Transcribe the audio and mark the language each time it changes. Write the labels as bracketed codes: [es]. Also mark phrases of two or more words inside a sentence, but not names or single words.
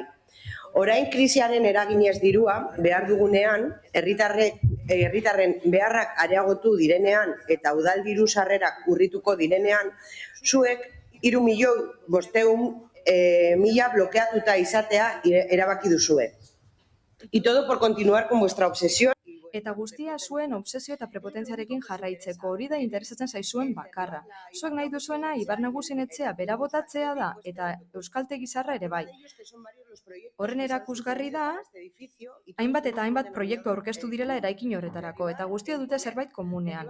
[eu] Orain krisiaren eraginez dirua behar dugunean, herritarren beharrak areagotu direnean eta udal diru sarrerak urrituko direnean, zuek 3.500.000 blokeatuta izatea erabaki duzue. [es] Y todo por continuar con vuestra obsesión. [eu] Eta guztia zuen obsesio eta prepotentziarekin jarraitzeko, hori da interesatzen zaizuen bakarra. Zuek nahi duzuena Ibar Nagusien etxea bera botatzea da eta Euskaltegi Zaharra ere bai. Horren erakusgarri da, hainbat eta hainbat proiektu aurkeztu direla eraikin horretarako, eta guztia dute zerbait komunean.